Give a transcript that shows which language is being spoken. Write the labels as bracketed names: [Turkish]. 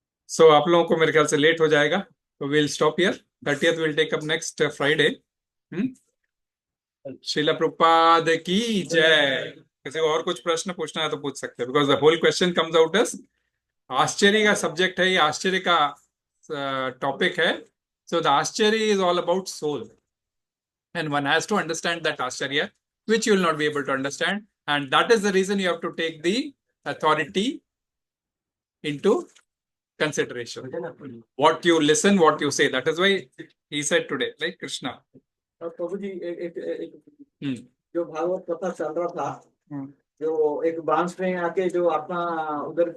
[Hindi] सो आप लोगों को मेरे ख्याल से लेट हो जाएगा तो [English] will stop here 30th will take up next Friday [Hindi] Srila Prabhupada की जय किसी को और कुछ प्रश्न पूछना है तो पूछ सकते हैं [English] because the whole question comes out as [Hindi] आश्चर्य का सब्जेक्ट है ये आश्चर्य का टॉपिक है [English] So the āścarya is all about soul. And one has to understand that āścarya, which you will not be able to understand. And that is the reason you have to take the authority into consideration. What you listen, what you say. That is why he said today, like Krishna. [Hindi] Prabhu ji Hmm. जो भागवत कथा चल रहा था, Hmm. जो एक बांस में आके जो अपना उधर